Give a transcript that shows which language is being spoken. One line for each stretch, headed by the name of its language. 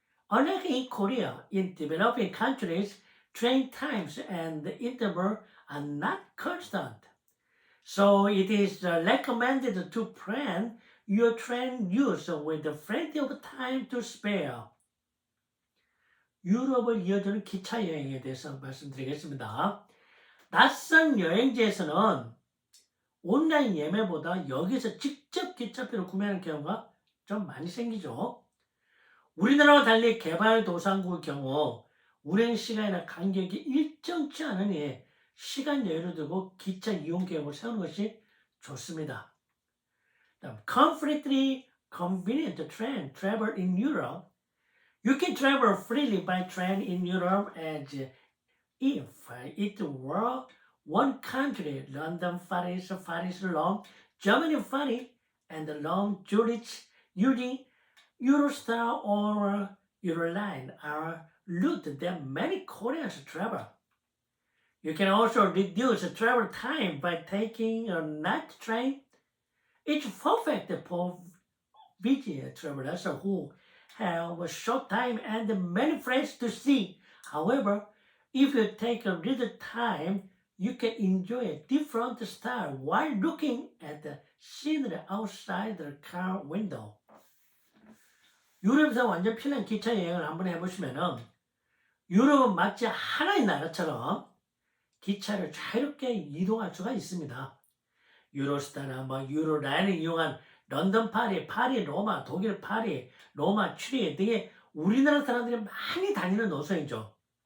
English: Unlike in Korea, in developing countries, train times and interval are not constant. So it is recommended to plan your train use with plenty of time to spare.
Korean: 유럽을 이어주는 기차 여행에 대해서 말씀드리겠습니다. 낯선 여행지에서는 온라인 예매보다 여기서 직접 기차표를 구매하는 경우가 좀 많이 생기죠. 우리나라와 달리 개발도상국의 경우 운행 시간이나 간격이 일정치 않으니 시간 여유를 두고 기차 이용 계획을 세우는 것이 좋습니다.
English: Completely convenient train travel in Europe. You can travel freely by train in Europe as if it were one country. London Paris, Paris Rome, Germany Paris, and Rome Zurich using Eurostar or Euroline are routes that many Koreans travel. You can also reduce travel time by taking a night train. It's perfect for busy travelers who have a short time and many places to see. However, if you take a little time, you can enjoy a different style while looking at the scenery outside the car window.
Korean: 유럽에서 완전 편한 기차 여행을 한번 해보시면은 유럽은 마치 하나의 나라처럼 기차를 자유롭게 이동할 수가 있습니다. 유로스타나 유로라인을 이용한 런던 파리, 파리 로마, 독일 파리, 로마 추리 등의 우리나라 사람들이 많이 다니는 노선이죠.